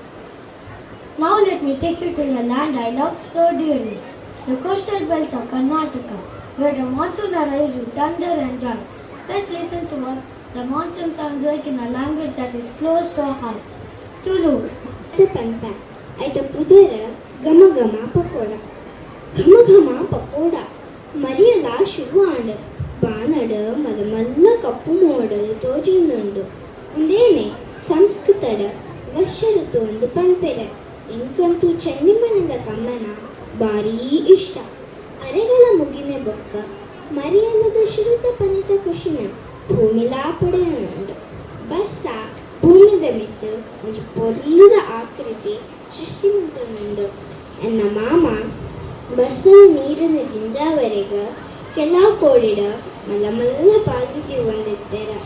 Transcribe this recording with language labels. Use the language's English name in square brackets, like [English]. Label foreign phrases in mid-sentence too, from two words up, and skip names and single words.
[English] Now let me take you to the land I love so dearly, the coastal belt of Karnataka, where the monsoon arrives with thunder and joy. Let's listen to what the monsoon sounds like in a language that is close to our hearts. Tulu. The panta. [Tulu] Aita pudera gama gama pakoda. Gama gama pakoda. Mariala ಶುರುವಾಂಡು ಬಾನಡು ಮದಮಲ್ಲ ಕಪ್ಪು ಮೋಡಲು ತೋಜುಂದುಂಡು ಉಂದೇನೆ ಸಂಸ್ಕೃತಡ ವರ್ಷಋತು ಒಂದು ಪಂಪೆರೆ ಇಂಕಂತೂ ಚೆನ್ನಿಮಣ್ಣದ ಕಮ್ಮನ ಭಾರೀ ಇಷ್ಟ ಅರೆಗಳ ಮುಗಿನೆ ಬೊಕ್ಕ ಮರಿಯಲ್ಲದ ಶುರುತ ಪನಿತ ಖುಷಿನ ಭೂಮಿಲಾ ಪಡೆಯನುಂಡು ಬಸ್ಸ ಭೂಮಿದ ಮಿತ್ತು ಒಂದು ಪೊರ್ಲುದ ಆಕೃತಿ ಸೃಷ್ಟಿಮಂತನುಂಡು ಎನ್ನ ಮಾಮ ಬಸ್ಸದ ನೀರಿನ ಜಿಂಜಾವರೆಗ ಕೆಲ ಕೋಡಿಡ ಮಲ್ಲ ಮಲ್ಲ ಪಾಲ್ಬಿತಿ ಒಂದಿತ್ತೆರ